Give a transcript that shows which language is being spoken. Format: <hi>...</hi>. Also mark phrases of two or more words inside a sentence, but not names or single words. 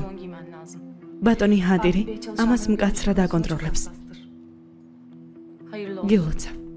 <tr>Pantolon giymen lazım.</tr> <ka>ბატონი ჰადირი ამას მკაცრად აკონტროლებს.</ka> <tr>Hayırlı olsun.</tr> <ka>გილოცა.</ka>